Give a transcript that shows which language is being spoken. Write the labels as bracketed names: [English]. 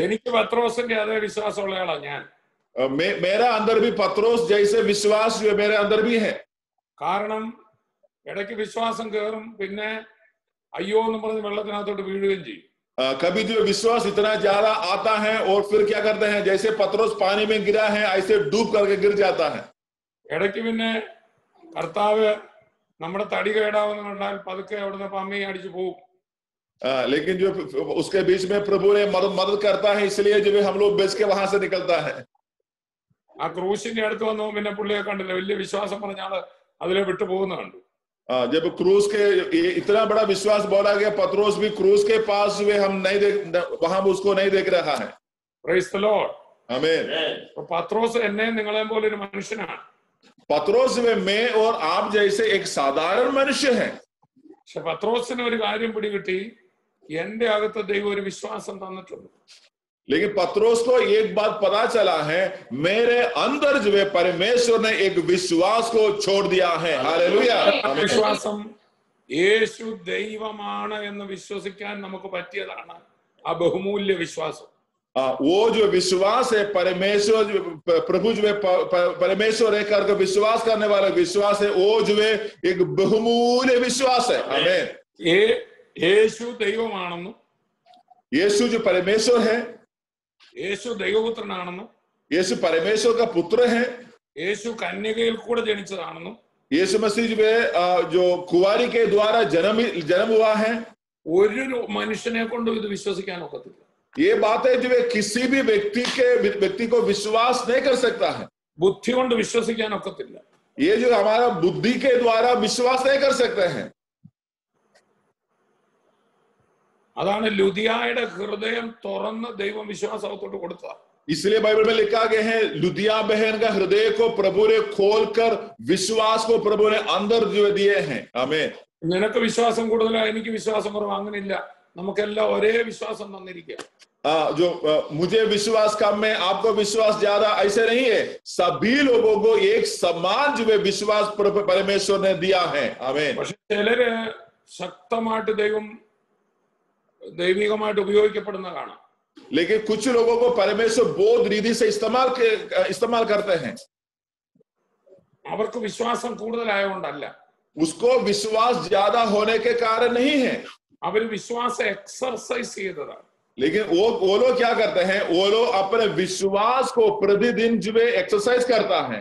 [Malayalam] എനിക്ക് പത്രോസിന്റെ അതേ വിശ്വാസമുള്ള ആളാ ഞാൻ. [Hindi] मेरा अंदर भी पत्रोस जैसे विश्वास जो मेरे अंदर भी है। [Malayalam] കാരണം ഇടയ്ക്ക് വിശ്വാസം കയറും, പിന്നെ അയ്യോ എന്ന് പറഞ്ഞ് വെള്ളത്തിനകത്തോട്ട് വീഴുകയും ചെയ്യും. [Hindi] कभी जो विश्वास इतना ज्यादा आता है और फिर क्या करते हैं, जैसे पतरस पानी में गिरा है ऐसे डूब करके गिर जाता है. [Malayalam] ഇടയ്ക്ക് പിന്നെ കർത്താവ് നമ്മുടെ തടി കേടാവെന്ന് കണ്ടാൽ പതുക്കെ അവിടുന്ന് പമ്മയെ അടിച്ചു പോകും. [Hindi] लेकिन जो उसके बीच में प्रभु ने मदद करता है, इसलिए जो हम लोग बेच के वहां से निकलता है. [Malayalam] ആ ക്രൂശിന്റെ അടുത്ത് വന്നു പിന്നെ പുള്ളിയെ കണ്ടില്ല, വലിയ വിശ്വാസം പറഞ്ഞാൽ അതിലെ വിട്ടു പോകുന്ന കണ്ടു. [Hindi] जब क्रूस के इतना बड़ा विश्वास बोला गया, पतरस भी क्रूस के पास हुए, हम नहीं देख, वहां उसको नहीं देख रहा है. [English] Praise the lord. [Hindi] आमीन. [Malayalam] പത്രോസ് എന്നെ നിങ്ങളെ പോലെ ഒരു മനുഷ്യനാണ്. [Hindi] पतरस में मैं और आप जैसे एक साधारण मनुष्य है. [Malayalam] പക്ഷെ പത്രോസിന് ഒരു കാര്യം പിടികിട്ടി, എന്റെ അകത്ത് ദൈവം ഒരു വിശ്വാസം തന്നിട്ടുണ്ട്. [Hindi] लेकिन पतरस को एक बात पता चला है, मेरे अंदर जो है परमेश्वर ने एक विश्वास को छोड़ दिया है. हालेलुया. [Malayalam] വിശ്വാസം യേശു ദൈവമാണ് എന്ന് വിശ്വസിക്കാൻ നമുക്ക് പറ്റിയതാണ് ആ ബഹുമൂല്യ വിശ്വാസം. [Hindi] वो जो विश्वास है परमेश्वर, प्रभु जो है परमेश्वर है करके विश्वास करने वाला विश्वास है, वो जो है एक बहुमूल्य विश्वास है. आमीन. [Malayalam] യേശു ദൈവമാണെന്നും [Hindi] यीशु जो परमेश्वर है, [Malayalam] യേശു ദൈവപുത്രനാണെന്നും [Hindi] यीशु परमेश्वर का पुत्र है, [Malayalam] യേശു കന്യകയിൽ കൂടെ ജനിച്ചതാണെന്നും [Hindi] यीशु मसीह जो कुंवारी के द्वारा जन्म हुआ है, [Malayalam] ഒരു മനുഷ്യനെ കൊണ്ടും ഇത് വിശ്വസിക്കാൻ ഒക്കത്തില്ല. [Hindi] ये बातें जो है किसी भी व्यक्ति को विश्वास नहीं कर सकता है. [Malayalam] ബുദ്ധി കൊണ്ട് വിശ്വസിക്കാൻ ഒക്കത്തില്ല. [Hindi] ये जो हमारा बुद्धि के द्वारा विश्वास नहीं कर सकते हैं. [Malayalam] അതാണ് ലുദിയായുടെ ഹൃദയം തുറന്ന് ദൈവം വിശ്വാസത്തോട്ട് കൊടുത്ത. [Hindi] इसलिए बाइबल में लिखा गया है, लुदिया बहन का हृदय को प्रभु ने खोलकर विश्वास को प्रभु ने अंदर जो दिए हैं. आमीन. [Malayalam] നിനക്ക് വിശ്വാസം കൂടുതലാ, എനിക്ക് വിശ്വാസം കുറവ്, അങ്ങനെയില്ല. നമുക്കെല്ലാം ഒരേ വിശ്വാസം തന്നിരിക്കുക. [Hindi] जो मुझे विश्वास कम है, आपको विश्वास ज्यादा, ऐसे नहीं है. सभी लोगों को एक समान जो है विश्वास परमेश्वर ने दिया है. आमीन. [Malayalam] പക്ഷെ ചിലര് ശക്തമായിട്ട് ദൈവികമായിട്ട് ഉപയോഗിക്കപ്പെടുന്ന കാണാം. [Hindi] लेकिन कुछ लोगों को परमेश्वर बहुत रीति से इस्तेमाल करते हैं. [Malayalam] അവർക്ക് വിശ്വാസം കൂടുതലായതുകൊണ്ടല്ല, [Hindi] उसको विश्वास ज्यादा होने के कारण नहीं है, [Malayalam] അവർ വിശ്വാസം എക്സർസൈസ് ചെയ്തതാണ്. [Hindi] लेकिन वो लोग क्या करते हैं, वो लोग अपने विश्वास को प्रतिदिन जो है एक्सरसाइज करता है.